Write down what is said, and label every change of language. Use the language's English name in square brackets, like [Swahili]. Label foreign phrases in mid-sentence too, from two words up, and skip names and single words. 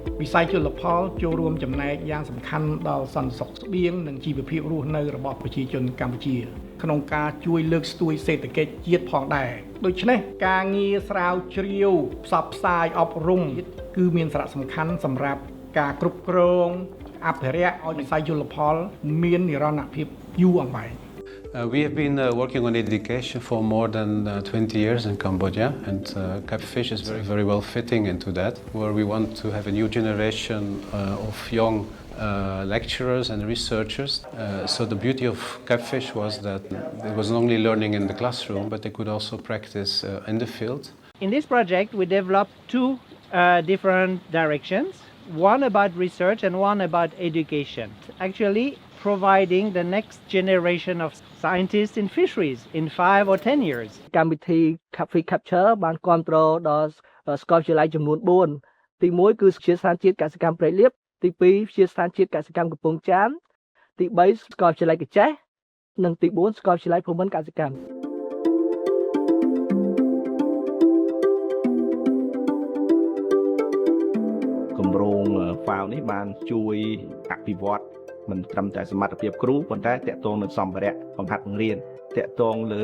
[Khmer] ស័យជលផលចូលរួមចំណែកយ៉ាងសំខាន់ដល់សន្តិសុខស្បៀងនិងជីវភាពរស់នៅរបស់ប្រជាជនកម្ពុជាក្នុងការជួយលើកស្ទួយសេដ្ឋកិច្ចជាតិផងដែរដូច្នេះការងារស្រាវជ្រាវផ្សព្វផ្សាយអប់រំគឺមានសារៈសំខាន់សម្រាប់ការគ្រប់គ្រងអភិរក្សឲ្យវិស័យជលផលមាននិរន្តរភាពយូរអង្វែង [English] We have been working on education for more than 20 years in Cambodia, and Catfish is very well fitting into that, where we want to have a new generation of young lecturers and researchers. So the beauty of Catfish was that it was not only learning in the classroom, but they could also practice in the field. In this project, we developed two different directions, one about research and one about education. Actually, providing the next generation of scientists in fisheries in 5 or 10 years. [Khmer] កម្មវិធី Catfish Capture បានគ្រប់គ្រងដល់សាកលវិទ្យាល័យចំនួន4ទី1គឺវិទ្យាស្ថានជាតិកសិកម្មព្រៃលៀបទី2វិទ្យាស្ថានជាតិកសិកម្មកំពង់ចាមទី3សាកលវិទ្យាល័យកញ្ចេះនិងទី4សាកលវិទ្យាល័យភូមិន្ទកសិកម្ម គម្រោង FAO នេះបានជួយអភិវឌ្ឍមិនត្រឹមតែសមត្ថភាពគ្រូប៉ុន្តែតាក់ទងនឹងសម្ភារៈបង្ហាត់បង្រៀនតាក់ទងលើ